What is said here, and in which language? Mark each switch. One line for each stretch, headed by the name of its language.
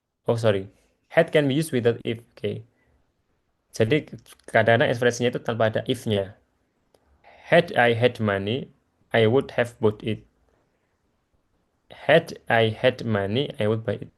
English: Oh sorry, had can be used without if. Oke.
Indonesian: Jadi kadang-kadang ekspresinya itu tanpa ada if-nya.
English: Had I had money, I would have bought it. Had I had money, I would buy it.